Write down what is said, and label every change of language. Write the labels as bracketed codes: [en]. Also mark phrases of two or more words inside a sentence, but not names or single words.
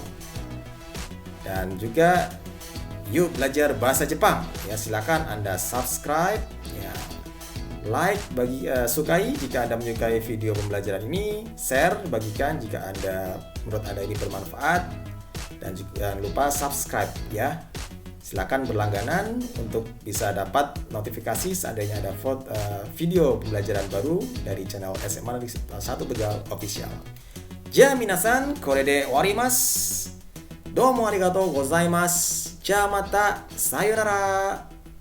[id] Dan juga yuk belajar bahasa Jepang ya, silakan Anda subscribe ya, like bagi sukai jika Anda menyukai video pembelajaran ini, share, bagikan jika menurut Anda ini bermanfaat, dan jangan lupa subscribe ya. Silakan berlangganan untuk bisa dapat notifikasi seandainya ada video pembelajaran baru dari channel SMA Negeri 1 Tegal Official. [ja] じゃ皆さん、これで終わります. どうもありがとうございます。じゃまた、さようなら.